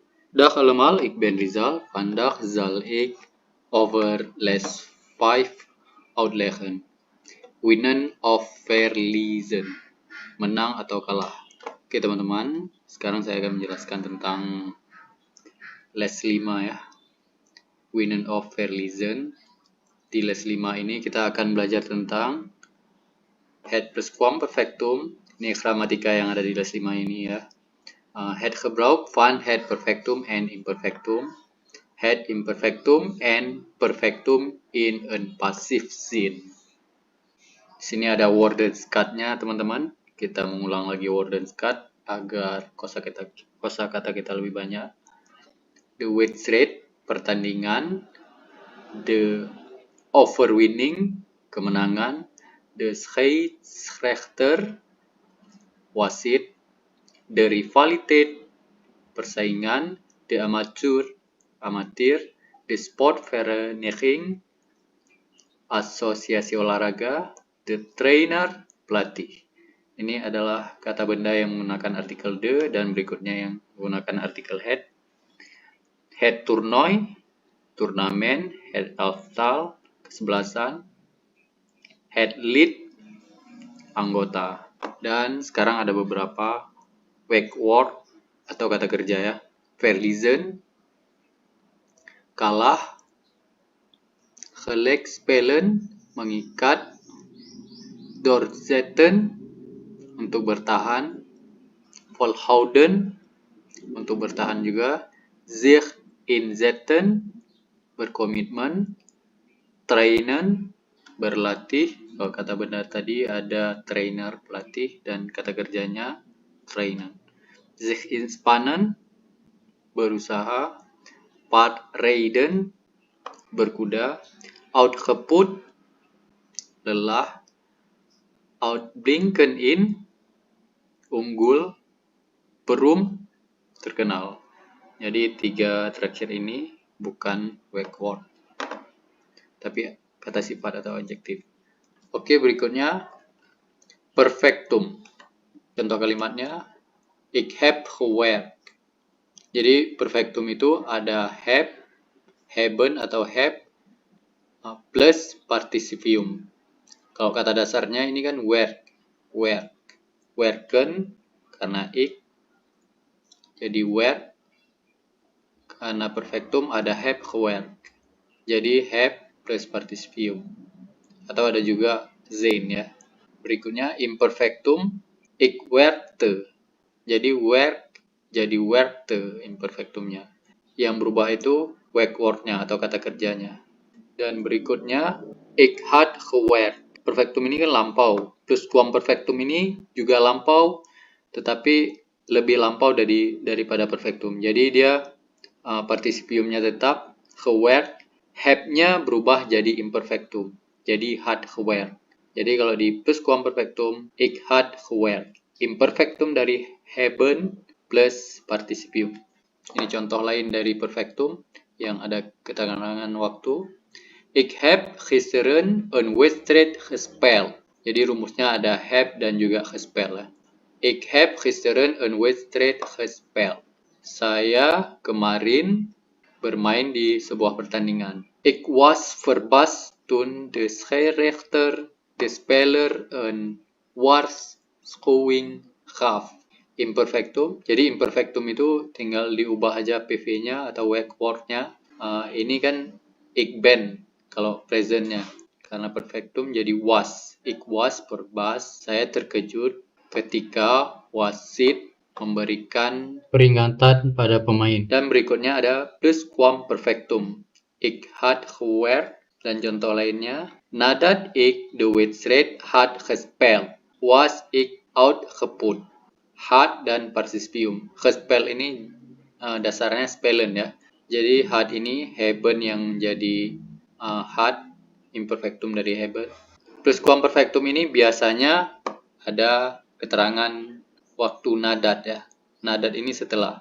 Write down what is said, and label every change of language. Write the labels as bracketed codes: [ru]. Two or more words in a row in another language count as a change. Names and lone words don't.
[nl] Dag allemaal, ik ben Rizal. Vandaag zal ik over les 5 uitleggen. Winnen of verliezen. [id] Menang atau kalah. Oke teman-teman, sekarang saya akan menjelaskan tentang les 5 ya. [nl] Winnen of verliezen. [id] Di les 5 ini kita akan belajar tentang [nl] het pluskwamperfectum. [id] Ini gramatika yang ada di les 5 ini ya. [nl] Het gebruik van het perfectum en imperfectum. Het imperfectum en perfectum in een passive zin. [id] Di sini ada woordenskat-nya teman-teman. Kita mengulang lagi woordenskat agar kosakata kita lebih banyak. [nl] The wedstrijd, pertandingan. The overwinning, kemenangan. The scheidsrechter, wasit. The rivaliteit, persaingan. The amatir. The sportvereniging, [id] asosiasi olahraga. [nl] The trainer, pelatih. [id] Ini adalah kata benda yang menggunakan artikel de dan berikutnya yang menggunakan artikel het. [nl] Het toernooi, turnamen. Het elftal, kesebelasan. Het lid, [id] anggota. Dan sekarang ada beberapa werkwoord atau kata kerja ya. [nl] Verliezen, kalah. Gelijk spelen, [id] mengikat. Doorzetten, untuk bertahan. Volhouden, untuk bertahan juga. [nl] Zich inzetten, berkomitmen. Trainen, [id] berlatih. Kalau kata benda tadi ada trainer, pelatih, dan kata kerjanya trainen. [nl] Zich inspannen, berusaha. Paardrijden, berkuda. Uitgeput, lelah. Uitblinken in, unggul. Beroemd, [id] terkenal. Jadi 3 terakhir ini bukan werkwoord, tapi kata sifat atau adjektif. Oke, berikutnya perfectum. Contoh kalimatnya, [nl] ik heb gewerkt. [id] Jadi perfectum itu ada [nl] heb, hebben [id] atau [nl] heb plus participium. [id] Kalau kata dasarnya ini kan werk. Werken karena ik. Jadi werk. Karena perfectum ada [nl] heb gewerkt. [id] Jadi [nl] heb plus participium. [id] Atau ada juga zijn ya. Berikutnya imperfectum, [nl] ik werkte. [id] Jadi werk jadi werkte imperfectumnya. Yang berubah itu werkwoordnya atau kata kerjanya. Dan berikutnya [nl] ik had gewerkt. [id] Perfectum ini kan lampau. Pluskwamperfectum ini juga lampau, tetapi lebih lampau daripada perfectum. Jadi dia partisipiumnya tetap gewerkt. Have-nya berubah jadi imperfectum. Jadi [nl] had gewerkt. [id] Jadi kalau di pluskwamperfectum, [nl] ik had gewerkt. [id] Imperfectum dari hebben plus partisipium. Ini contoh lain dari perfectum yang ada keterangan waktu. [nl] Ik heb gisteren een wedstrijd gespeeld. Jadi rumusnya ada heb dan juga gespeeld ya. Ik heb gisteren een wedstrijd gespeeld. [id] Saya kemarin bermain di sebuah pertandingan. [nl] Ik was verbaasd toen de scheidsrechter de speler een waarschuwing gaf. Imperfectum. [id] Jadi imperfectum itu tinggal diubah aja PV-nya atau werkwoord-nya. Ini kan [nl] ik ben [id] kalau present-nya. Karena perfectum jadi [nl] was. Ik was verbaasd. [id] Saya terkejut ketika wasit memberikan peringatan pada pemain. Dan berikutnya ada pluskwamperfectum. [nl] Ik had gewerkt. [id] Dan contoh lainnya. [nl] Nadat ik de wedstrijd had gespeeld, was ik uitgeput. [id] Had dan partisipium. Gespeeld ini dasarnya spelen ya. Jadi had ini hebben yang jadi had, imperfectum dari hebben. Pluskwamperfectum ini biasanya ada keterangan waktu nadat ya. Nadat ini setelah.